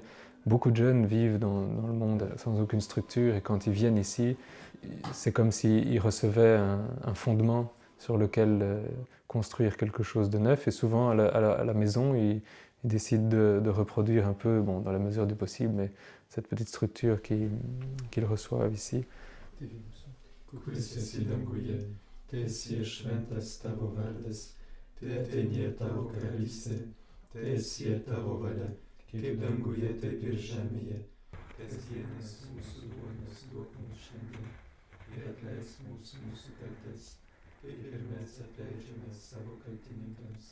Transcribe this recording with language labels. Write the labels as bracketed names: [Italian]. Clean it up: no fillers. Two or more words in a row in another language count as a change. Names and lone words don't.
[French] Beaucoup de jeunes vivent dans le monde sans aucune structure et quand ils viennent ici, c'est comme s'ils recevaient un fondement sur lequel construire quelque chose de neuf. Et souvent à la maison, ils décident de reproduire un peu, dans la mesure du possible, mais cette petite structure qu'ils reçoivent ici. [Lithuanian] Kuris esi danguje, teesie šventas tavo vardas, teateinie tavo karalystė, teesie tavo valia, kaip danguje, taip ir žemėje. Kasdienis mūsų duonos duok mums šiandien ir atleisk mūsų kaltes, kaip ir mes atleidžiame savo kaltininkams.